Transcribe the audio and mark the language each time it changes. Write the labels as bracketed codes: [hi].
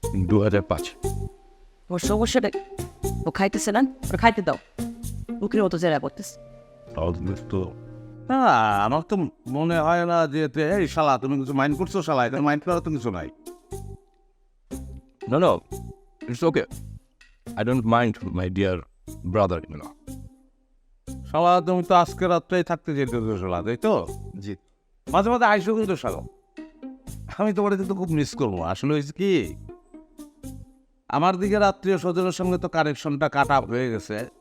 [bn] 2005। ওর সমস্যাটা ও খাইতেছে না, ওর খাইতে দাও। উকির মতো জেরা করতেছে। তো না, আমার তো মনে হয় না যে এই শালা তুমি কিছু মাইন্ড করছো শালা, এটা মাইন্ড করার তো কিছু নাই। [en] No, it's okay. I don't mind my dear brother-in-law. [bn] শালা তুমি তো আজকে রাত্রেই থাকতে যেতে শালা, তাই তো? জি। মাঝে মাঝে আইসো কিন্তু শালা, আমি তোমার কিন্তু খুব মিস করবো। আসলে হয়েছে কি, আমার দিকে আত্মীয় স্বজনের সঙ্গে তো কানেকশনটা কাট আপ হয়ে গেছে।